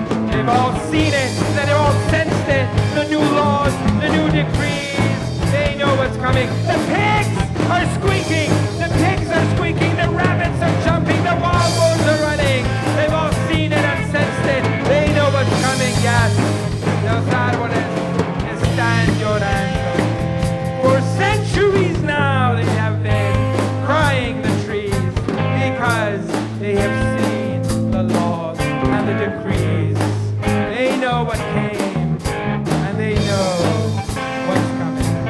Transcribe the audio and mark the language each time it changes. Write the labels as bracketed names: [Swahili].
[English] They've all seen it, they've all sensed it. The new laws, the new decrees. They know what's coming. The pigs are squeaking. The pigs are squeaking. The rabbits are jumping. The wild boars are running. They've all seen it and sensed it. They know what's coming, yes. [Spanish] Los árboles están llorando. [English] For centuries now they have been crying, the trees, because they have seen the laws and the decrees. They know what came and they know what's coming.